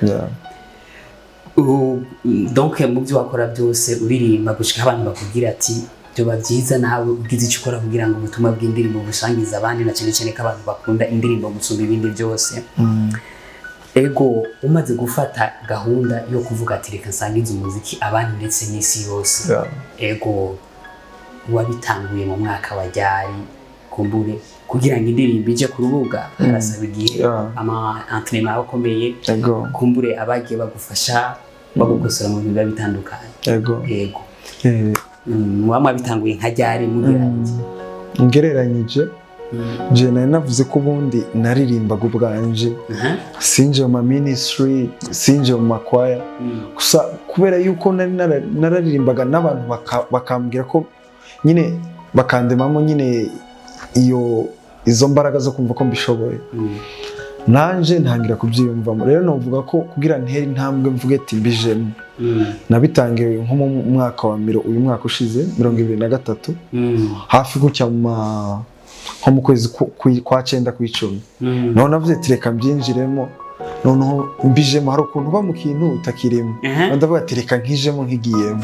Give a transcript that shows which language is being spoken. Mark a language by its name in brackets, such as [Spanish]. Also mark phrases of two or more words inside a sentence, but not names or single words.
[Rundi] donc mu byo wakora byose uririmba gushika abantu bakubwira ati byoba byiza nawe ugize icyo ukora kugira ngo ubutumwa bw'indirimbo busangize abandi na cyane cyane ko abantu bakunda indirimbo gusumba ibindi byose ego umaze gufata gahunda yo kuvuga ati reka nsangize umuziki abandi ndetse n'isi yose ego wabitanguye mu mwaka wa ryari kumbure kugira ngo indirimbo ije ku rubuga harasaba igihe ama entraînement akomeye kumbure abagiye bagufasha bagukosora mu biba bitandukanye ego mwamwa bitanguye nka ryari ngereranyije je nari navuze ko ubundi naririmbaga ubwanje sinje mu ministry sinje mu makwaya gusa kubera yuko nararirimbaga n'abantu bakambwira ko nyine bakandemamo nyine izo mbaraga zo kumva ko mbishoboye nanje ntangira kubyiyumvamo rero novuga ko kugira ntere intambwe mvuge ati mbijemo nabitangiye nko mu mwaka wa uyu mwaka ushize 2023 hafi gucya nko mu kwezi kwa 9 ku 10 none navuze ati reka mbyinjiremo noneho mbijemo hari ukuntu uba mu kintu utakirimo ndavuga ati reka nkijemo nkigiyemo